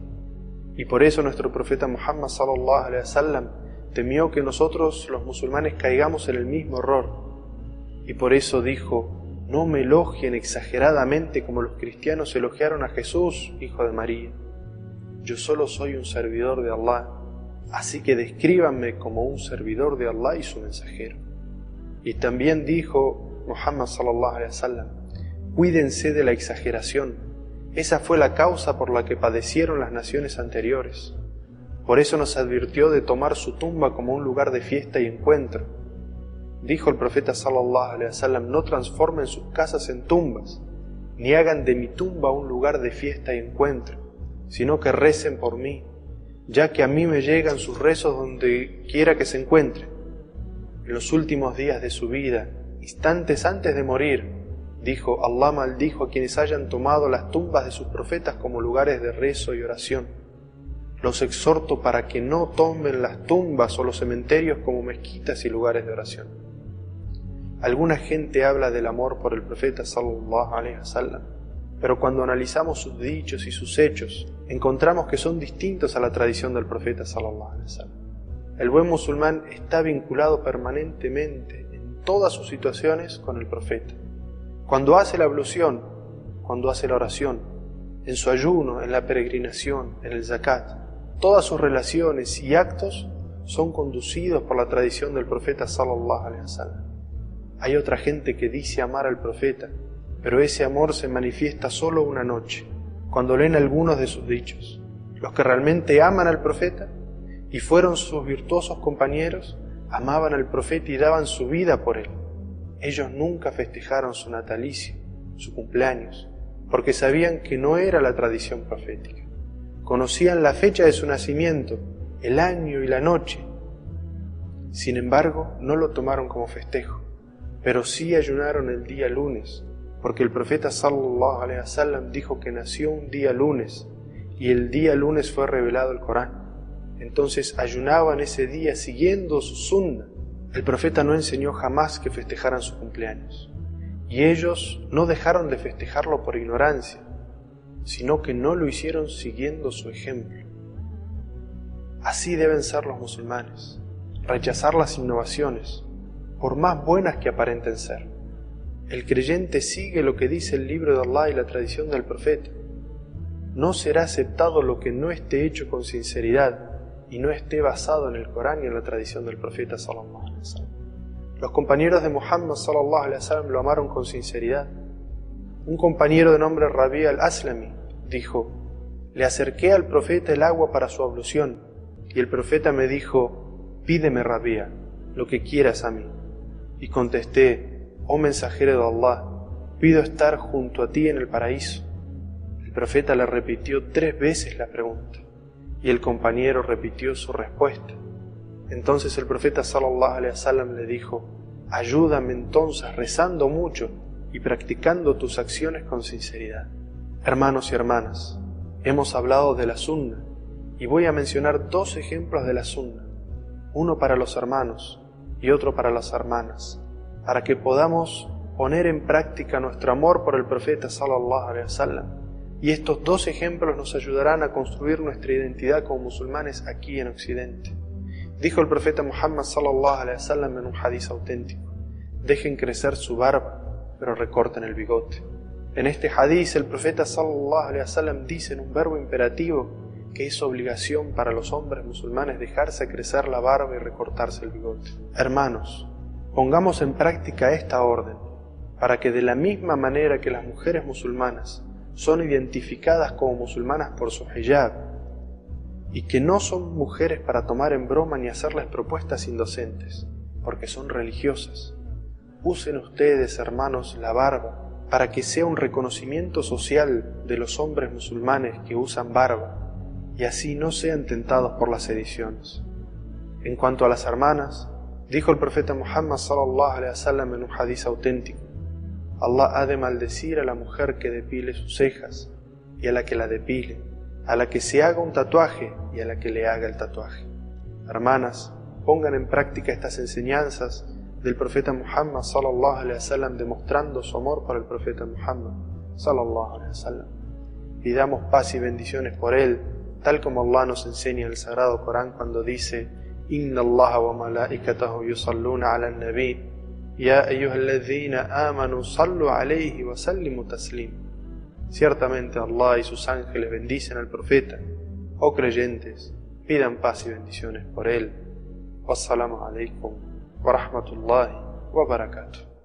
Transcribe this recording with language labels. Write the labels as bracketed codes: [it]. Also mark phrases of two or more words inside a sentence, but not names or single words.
[es] Y por eso nuestro profeta Muhammad [ar] صلى الله عليه وسلم [es] temió que nosotros los musulmanes caigamos en el mismo error, y por eso dijo: no me elogien exageradamente como los cristianos elogiaron a Jesús, hijo de María. Yo solo soy un servidor de Allah, así que descríbanme como un servidor de Allah y su mensajero. Y también dijo Muhammad [ar] صلى الله عليه وسلم: [es] cuídense de la exageración, esa fue la causa por la que padecieron las naciones anteriores. Por eso nos advirtió de tomar su tumba como un lugar de fiesta y encuentro. Dijo el profeta [ar] صلى الله عليه وسلم: [es] no transformen sus casas en tumbas, ni hagan de mi tumba un lugar de fiesta y encuentro, sino que recen por mí, ya que a mí me llegan sus rezos donde quiera que se encuentren. En los últimos días de su vida, instantes antes de morir, dijo: Allah maldijo a quienes hayan tomado las tumbas de sus profetas como lugares de rezo y oración. Los exhorto para que no tomen las tumbas o los cementerios como mezquitas y lugares de oración. Alguna gente habla del amor por el profeta [ar] صلى الله عليه وسلم, [es] pero cuando analizamos sus dichos y sus hechos, encontramos que son distintos a la tradición del profeta [ar] صلى الله عليه وسلم. [es] El buen musulmán está vinculado permanentemente en todas sus situaciones con el profeta. Cuando hace la ablución, cuando hace la oración, en su ayuno, en la peregrinación, en el zakat, todas sus relaciones y actos son conducidos por la tradición del profeta [ar] صلى الله عليه وسلم. [es] Hay otra gente que dice amar al profeta, pero ese amor se manifiesta solo una noche, cuando leen algunos de sus dichos. Los que realmente aman al profeta y fueron sus virtuosos compañeros, amaban al profeta y daban su vida por él. Ellos nunca festejaron su natalicio, su cumpleaños, porque sabían que no era la tradición profética. Conocían la fecha de su nacimiento, el año y la noche. Sin embargo, no lo tomaron como festejo, pero sí ayunaron el día lunes, porque el profeta [ar] صلى الله عليه وسلم [es] dijo que nació un día lunes, y el día lunes fue revelado el Corán. Entonces ayunaban ese día siguiendo su sunna. El profeta no enseñó jamás que festejaran su cumpleaños, y ellos no dejaron de festejarlo por ignorancia, sino que no lo hicieron siguiendo su ejemplo. Así deben ser los musulmanes, rechazar las innovaciones, por más buenas que aparenten ser. El creyente sigue lo que dice el libro de Allah y la tradición del profeta. No será aceptado lo que no esté hecho con sinceridad y no esté basado en el Corán y en la tradición del profeta [ar] صلى الله عليه وسلم. [es] Los compañeros de Muhammad [ar] صلى الله عليه وسلم [es] lo amaron con sinceridad. Un compañero de nombre Rabi'a al-Aslami dijo: le acerqué al profeta el agua para su ablución, y el profeta me dijo: pídeme, Rabi'a, lo que quieras a mí. Y contesté: oh mensajero de Allah, pido estar junto a ti en el paraíso. El profeta le repitió 3 veces la pregunta, y el compañero repitió su respuesta. Entonces el profeta [ar] صلى الله عليه وسلم [es] le dijo: ayúdame entonces rezando mucho y practicando tus acciones con sinceridad. Hermanos y hermanas, hemos hablado de la sunna y voy a mencionar 2 ejemplos de la sunna, uno para los hermanos y otro para las hermanas, para que podamos poner en práctica nuestro amor por el profeta [ar] صلى الله عليه وسلم, [es] y estos 2 ejemplos nos ayudarán a construir nuestra identidad como musulmanes aquí en Occidente. Dijo el profeta Muhammad [ar] صلى الله عليه وسلم [es] en un hadiz auténtico: dejen crecer su barba, pero recorten el bigote. En este hadiz el profeta [ar] صلى الله عليه وسلم [es] dice en un verbo imperativo que es obligación para los hombres musulmanes dejarse crecer la barba y recortarse el bigote. Hermanos, pongamos en práctica esta orden, para que de la misma manera que las mujeres musulmanas son identificadas como musulmanas por su hijab, y que no son mujeres para tomar en broma ni hacerles propuestas indecentes, porque son religiosas, usen ustedes, hermanos, la barba para que sea un reconocimiento social de los hombres musulmanes que usan barba y así no sean tentados por las sediciones. En cuanto a las hermanas, dijo el profeta Muhammad [ar] صلى الله عليه وسلم [es] en un hadiz auténtico: Allah ha de maldecir a la mujer que depile sus cejas y a la que la depile, a la que se haga un tatuaje y a la que le haga el tatuaje. Hermanas, pongan en práctica estas enseñanzas del profeta Muhammad [ar] صلى الله عليه وسلم, [es] demostrando su amor por el profeta Muhammad [ar] صلى الله عليه وسلم. [es] Pidamos paz y bendiciones por él, tal como Allah nos enseña en el Sagrado Corán cuando dice: [ar] إن الله وملائكته يصلون على النبي يا أيها الذين آمنوا صلوا عليه وسلموا تسليما. [es] Ciertamente Allah y sus ángeles bendicen al profeta. Oh creyentes, pidan paz y bendiciones por él. [ar] والسلام عليكم ورحمة الله وبركاته.